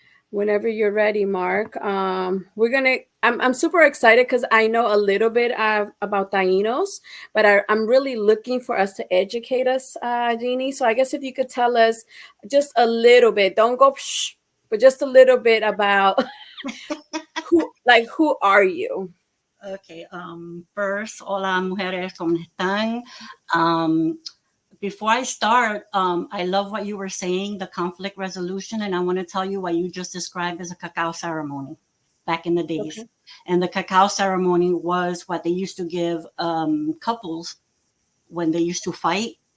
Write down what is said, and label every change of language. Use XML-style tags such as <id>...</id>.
<en>Whenever you're ready, Mark. I'm super excited because I know a little bit about Tainos, but I'm really looking for us to educate us, Jeannie. So I guess if you could tell us just a little bit, don't go, psh, but just a little bit about who are you? Okay. First,</en> <es>hola mujeres, ¿cómo están?</es> <en>Um, Before I start, I love what you were saying, the conflict resolution, and I want to tell you what you just described as a cacao ceremony back in the days. Okay. And the cacao ceremony was what they used to give couples when they used to fight.</en>